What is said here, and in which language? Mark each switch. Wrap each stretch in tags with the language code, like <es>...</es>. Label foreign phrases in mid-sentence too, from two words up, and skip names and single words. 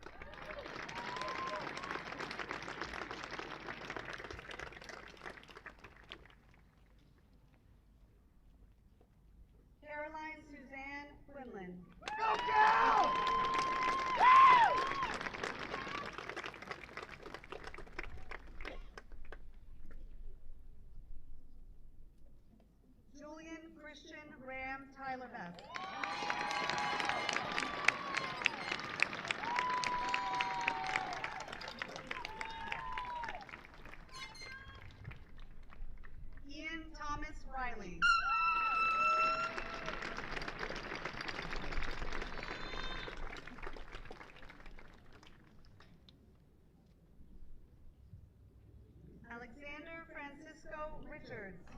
<en>Caroline Suzanne Quinlan. Go, Cal! Julian Christian Ram Tyler Best. Ian Thomas Riley. Alexander Francisco Richards.</en>